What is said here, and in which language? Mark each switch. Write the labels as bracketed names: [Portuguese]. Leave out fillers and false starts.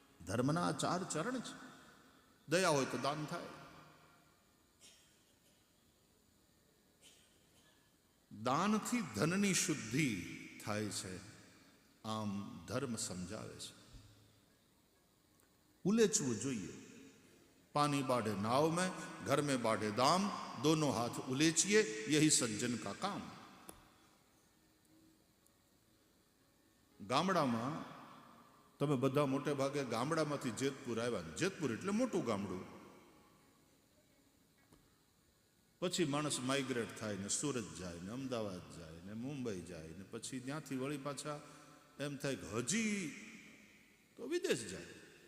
[Gujarati] ધર્મના 4 ચરણ છે. દયા હોય તો દાન થાય. દાનથી ધનની શુદ્ધિ થાય છે, આમ ધર્મ સમજાવે છે. ઉલેચવું જોઈએ. [Hindi] पानी बाढ़े नाव में, घर में बाढ़े दाम, दोनों हाथ उलेचिए, यही सज्जन का काम. [Gujarati] ગામડામાં તમે બધા મોટે ભાગે ગામડામાંથી જેતપુર આવ્યા. જેતપુર એટલે મોટું ગામડું. પછી માણસ માઇગ્રેટ થાય ને સુરત જાય ને અમદાવાદ જાય ને મુંબઈ જાય ને પછી ત્યાંથી વળી પાછા એમ થાય કે હજી તો વિદેશ જાય.